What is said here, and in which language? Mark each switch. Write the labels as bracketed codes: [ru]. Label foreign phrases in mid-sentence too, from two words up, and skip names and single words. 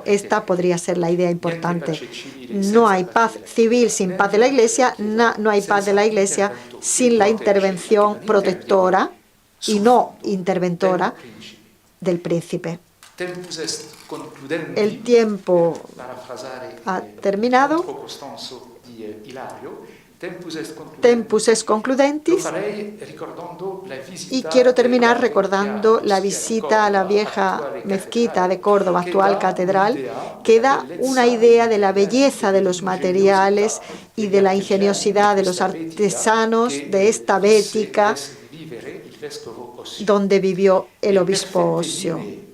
[es] Esta podría ser la idea importante. No hay paz civil sin paz de la Iglesia, no hay paz de la Iglesia sin la intervención protectora y no interventora del príncipe. El tiempo ha terminado. [la] Tempus est concludentis, [es] y quiero terminar recordando la visita a la vieja mezquita de Córdoba, actual catedral, que da una idea de la belleza de los materiales y de la ingeniosidad de los artesanos de esta Bética donde vivió el obispo Osio.